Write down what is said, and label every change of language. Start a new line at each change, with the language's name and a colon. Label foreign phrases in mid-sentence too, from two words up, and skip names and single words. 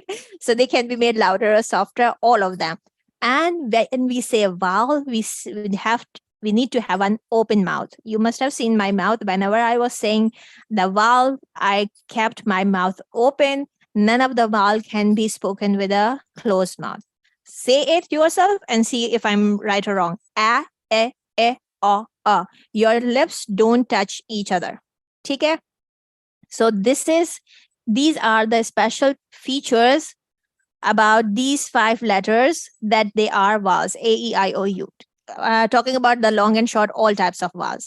English: So they can be made louder or softer, all of them. And when we say a vowel, we need to have an open mouth. You must have seen my mouth. Whenever I was saying the vowel, I kept my mouth open. None of the vowel can be spoken with a closed mouth. Say it yourself and see if I'm right or wrong. A, e, o, a. Your lips don't touch each other. Okay? So these are the special features about these 5 letters, that they are vowels: A, E, I, O, U. Talking about the long and short, all types of vowels.